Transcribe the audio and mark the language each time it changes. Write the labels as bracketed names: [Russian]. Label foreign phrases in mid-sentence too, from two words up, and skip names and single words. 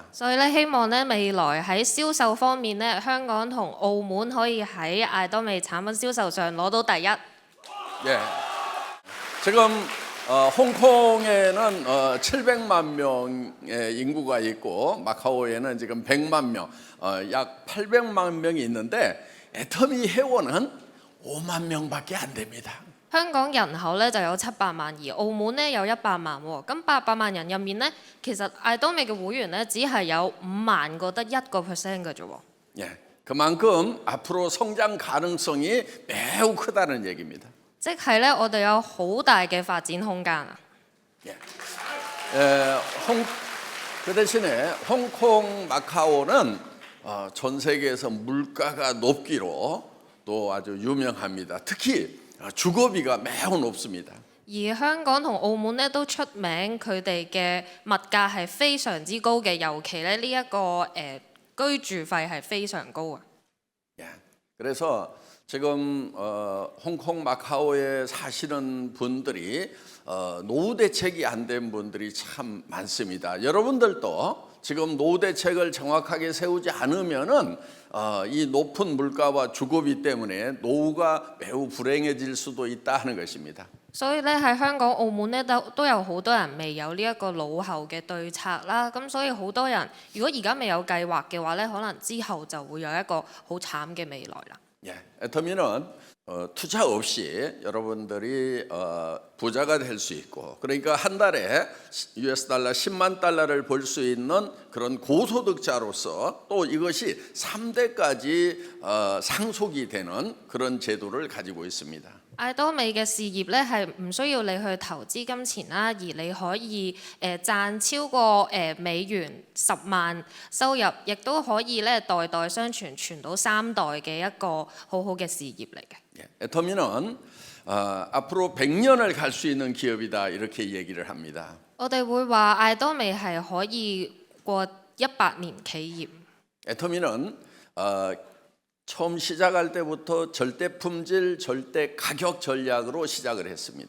[Cantonese] 所以咧，希望咧未來喺銷售方面咧，香港同澳門可以喺艾多美產品銷售上攞到第一。 [Korean] 예. 지금 홍콩에는 700만 명의 인구가 있고 마카오에는 지금 100만 명, 약 800만 명이 있는데 애터미 회원은 5만 명밖에 안 됩니다. [Cantonese] 香港人口咧就有700萬，而澳門咧有100萬喎。咁800萬人入面咧，其實艾多美嘅會員咧只係有5萬個，得1%嘅啫喎。 [Korean] 예. 그만큼 앞으로 성장 가능성이 매우 크다는 얘기입니다. [Cantonese] 即係咧，我哋有好大嘅發展空間啊！ [Korean] 예. 그 대신에 홍콩, 마카오는 전 세계에서 물가가 높기로 또 아주 유명합니다. 특히 주거비가 매우 높습니다. [Cantonese] 而香港同澳門咧都出名，佢哋嘅物價係非常之高嘅，尤其咧呢一個居住費係非常高啊！ [Korean] 예. 그래서 지금 홍콩, 마카오에 사시는 분들이 노후 대책이 안 된 분들이 참 많습니다. 여러분들도 지금 노후 대책을 정확하게 세우지 않으면은 이 높은 물가와 주거비 때문에 노후가 매우 불행해질 수도 있다 하는 것입니다. [Cantonese] 所以咧喺香港、澳門咧都有好多人未有呢一個老後嘅對策啦，咁所以好多人如果而家未有計劃嘅話咧，可能之後就會有一個好慘嘅未來啦。 [Korean] 예, 애터미는 투자 없이 여러분들이 부자가 될 수 있고, 그러니까 한 달에 US 달러 10만 달러를 벌 수 있는 그런 고소득자로서 또 이것이 3대까지 상속이 되는 그런 제도를 가지고 있습니다. [Cantonese] 艾多美嘅事業咧係唔需要你去投資金錢啦，而你可以賺超過美元10萬收入，亦都可以咧代代相傳，傳到3代嘅一個好好嘅事業嚟嘅。 [Korean] 예, 애터미는 앞으로 100년을 갈 수 있는 기업이다 이렇게 얘기를 합니다. [Cantonese] 我哋會話艾多美係可以過100年企業。 [Korean] 애터미는 처음 시작할 때부터 절대 품질, 절대 가격 전략으로 시작을 했습니다.